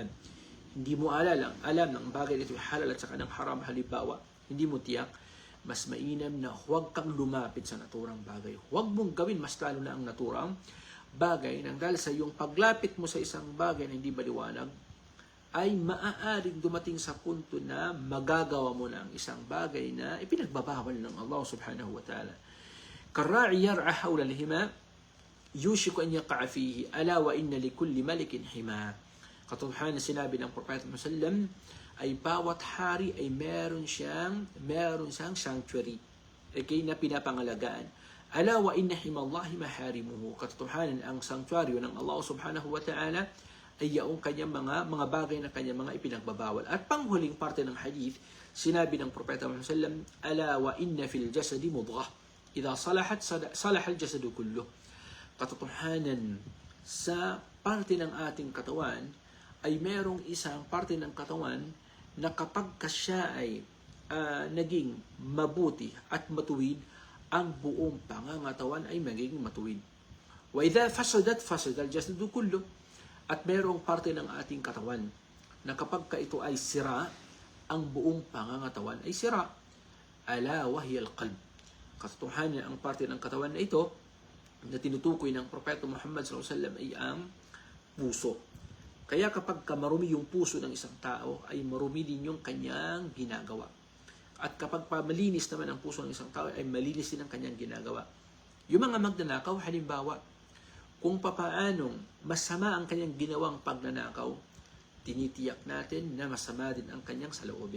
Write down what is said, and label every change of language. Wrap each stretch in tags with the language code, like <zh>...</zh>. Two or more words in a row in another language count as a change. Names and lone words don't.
<tl>Hindi mo alam ng bagay nito halal at saka ng haram halimbawa, hindi mo tiyak, mas mainam na huwag kang lumapit sa naturang bagay. Huwag mong gawin mas lalo na ang naturang bagay nang dahil sa iyong paglapit mo sa isang bagay na hindi maliwanag ay maaaring dumating sa punto na magagawa mo na ang isang bagay na ipinagbabawal ng Allah</tl> <ar>سبحانه وتعالى. كالراعي يرعى حول الحمى يوشك أن يقع فيه ألا وإن لكل ملك حمى.</ar> <tl>Katotohanan sinabi ng Propeta Muhammad</tl> <ar>صلى الله عليه وسلم,</ar> <tl>ay bawat hari ay meron siyang sanctuary, okay, na pinapangalagaan.</tl> <ar>ألا وإن حمى الله محارمه.</ar> <tl>Katotohanan ang sanctuaryo ng Allah</tl> <ar>سبحانه وتعالى</ar> <tl>ay yaong kanyang mga bagay na kanyang mga ipinagbabawal. At panghuling parte ng hadith, sinabi ng Propeta Muhammad</tl> <ar>صلى الله عليه وسلم, ألا وإن في الجسد مضغة إذا صلحت صلح الجسد كله.</ar> <tl>Katotohanan sa parte ng ating katawan ay merong isang parte ng katawan na kapag siya ay naging mabuti at matuwid, ang buong pangangatawan ay magiging matuwid.</tl> <ar>وإذا فسدت فسد الجسد كله.</ar> <tl>At merong parte ng ating katawan na kapag ito ay sira, ang buong pangangatawan ay sira.</tl> <ar>ألا وهي القلب.</ar> <tl>Katotohanan ang parte ng katawan na ito na tinutukoy ng Propeta Muhammad</tl> <ar>صلى الله عليه وسلم</ar> <tl>ay ang puso. Kaya kapag marumi yung puso ng isang tao, ay marumi din yung kanyang ginagawa. At kapag malinis naman ang puso ng isang tao, ay malinis din ang kanyang ginagawa. Yung mga magnanakaw, halimbawa, kung papaanong masama ang kanyang ginawang pagnanakaw, tinitiyak natin na masama din ang kanyang saloobin.</tl>